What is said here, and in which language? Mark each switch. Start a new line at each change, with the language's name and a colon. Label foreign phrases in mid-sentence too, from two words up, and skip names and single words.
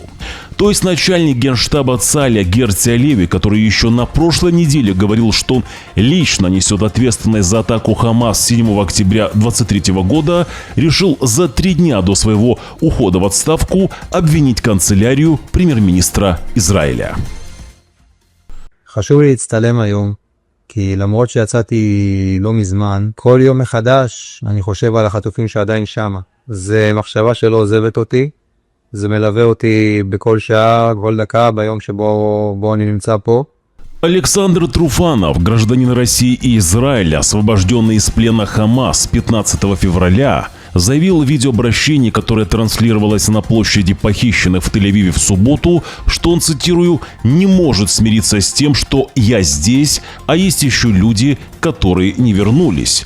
Russian: То есть начальник генштаба Цаля Герци Алеви, который еще на прошлой неделе говорил, что он лично несет ответственность за атаку Хамас 7 октября 2023 года, решил за 3 дня до своего ухода в отставку обвинить канцелярию премьер-министра Израиля.
Hebrew: חשוב לי להצטלם היום, כי למרות שיצאתי לא מזמן, כל יום מחדש אני חושב על החטופים שעדיין שמה. זה מחשבה שלא עוזבת אותי, זה מלווה אותי בכל שעה, כל דקה, ביום שבו אני נמצא פה.
Russian: Александр Труфанов, гражданин России и Израиля, освобожденный из плена Хамас 15 февраля, заявил в видеообращении, которое транслировалось на площади похищенных в Тель-Авиве в субботу, что он, цитирую, «не может смириться с тем, что я здесь, а есть еще люди, которые не вернулись.